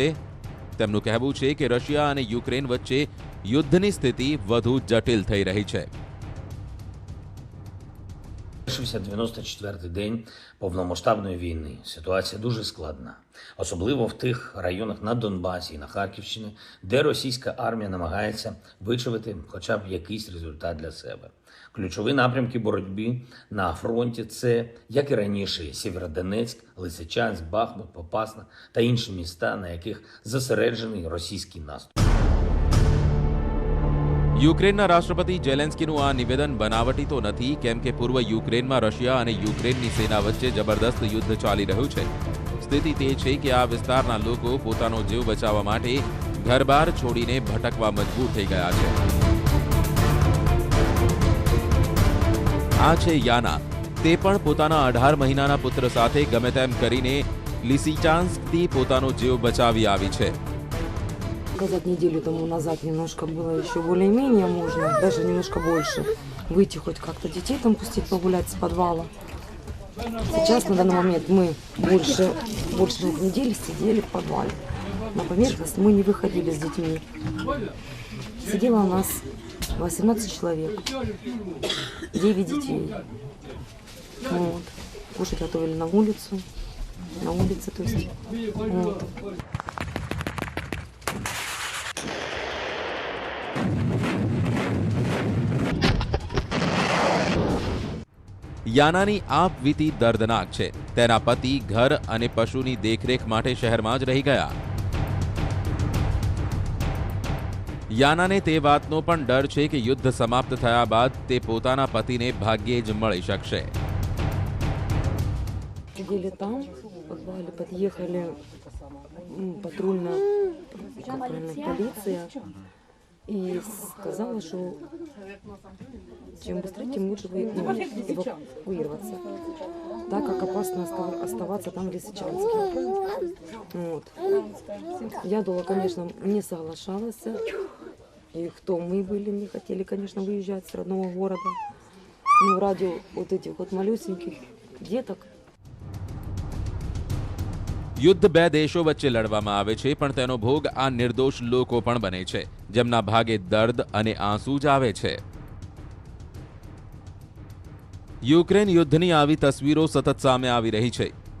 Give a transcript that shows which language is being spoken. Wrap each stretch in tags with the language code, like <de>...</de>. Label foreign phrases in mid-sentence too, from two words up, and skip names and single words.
<gu>તેમનું કહેવું છે કે રશિયા અને યુક્રેન વચ્ચે યુદ્ધની સ્થિતિ વધુ જટિલ થઈ રહી છે.</gu> <uk>Залишився 94-й день повномасштабної війни. Ситуація дуже складна, особливо в тих районах на Донбасі і на Харківщині, де російська армія намагається вичавити хоча б якийсь результат для себе. Ключові напрямки боротьби на фронті – це, як і раніше, Сєвєродонецьк, Лисичанськ, Бахмут, Попасна та інші міста, на яких зосереджений російський наступ.</uk> <gu>યુક્રેનના રાષ્ટ્રપતિ ઝેલેન્સ્કીનું આ નિવેદન બનાવટી તો નથી, કેમ કે પૂર્વ યુક્રેનમાં રશિયા અને યુક્રેનની સેના વચ્ચે જબરદસ્ત યુદ્ધ ચાલી રહ્યું છે. સ્થિતિ તે છે કે આ વિસ્તારના લોકો પોતાનો જીવ બચાવવા માટે ઘરબાર છોડીને ભટકવા મજબૂર થઈ ગયા છે. આ છે યાના. તે પણ પોતાના 18 મહિનાના પુત્ર સાથે ગમે તેમ કરીને લિસિચાન્સ્કથી પોતાનો જીવ બચાવી આવી છે.</gu> <ru>Сказать, неделю тому назад немножко было еще более-менее можно, даже немножко больше, выйти хоть как-то детей там пустить погулять с подвала. Сейчас на данный момент мы больше 2 недель сидели в подвале. На поверхность мы не выходили с детьми. Сидело у нас 18 человек, 9 детей. Вот. Кушать готовили на улице, то есть. Вот.</ru> <gu>યાનાની આ વીતી દર્દનાક છે. તેના પતિ ઘર અને પશુની દેખરેખ માટે શહેરમાં જ રહી ગયા. યાનાને તે વાતનો પણ ડર છે કે યુદ્ધ સમાપ્ત થયા બાદ તે પોતાના પતિને ભાગ્યે જ મળી શકશે.</gu> <ru>Сидели там, в подвале, подъехали патрульная, полиция и сказала, что чем быстрее, тем лучше эвакуироваться, так как опасно оставаться там в Лисичанске. Вот. Я долго, конечно, не соглашалась, и кто мы были, не хотели, конечно, выезжать с родного города. Но ради вот этих вот малюсеньких деток.</ru> <gu>યુદ્ધ બે દેશો વચ્ચે લડવામાં આવે છે, પણ તેનો ભોગ આ નિર્દોષ લોકો પણ બને છે, જેમના ભાગે દર્દ અને આંસુ જ આવે છે. યુક્રેન યુદ્ધની આવી તસવીરો સતત સામે આવી રહી છે.</gu>